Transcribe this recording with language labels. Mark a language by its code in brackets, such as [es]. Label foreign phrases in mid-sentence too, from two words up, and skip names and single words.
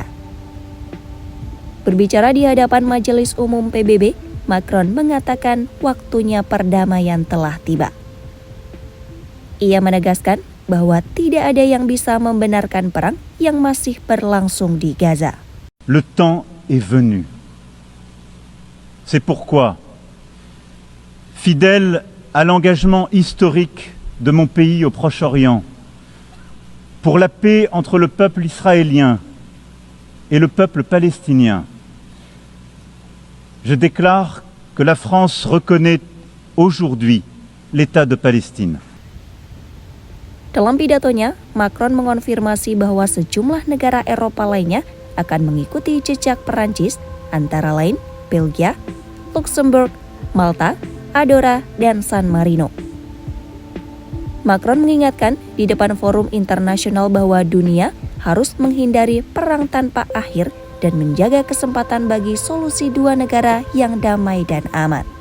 [id] Berbicara di hadapan Majelis Umum PBB, Macron mengatakan waktunya perdamaian telah tiba. Ia menegaskan bahwa tidak ada yang bisa membenarkan perang yang masih berlangsung di Gaza. [fr] Le temps est venu. C'est pourquoi, fidèle à l'engagement historique de mon pays au Proche-Orient, pour la paix entre le peuple israélien et le peuple palestinien, je déclare que la France reconnaît aujourd'hui l'État de Palestine. [id] Dalam pidatonya, Macron mengonfirmasi bahwa sejumlah negara Eropa lainnya akan mengikuti jejak Perancis, antara lain Belgia, Luxembourg, Malta, Andorra, dan San Marino. Macron mengingatkan di depan forum internasional bahwa dunia harus menghindari perang tanpa akhir dan menjaga kesempatan bagi solusi dua negara yang damai dan aman.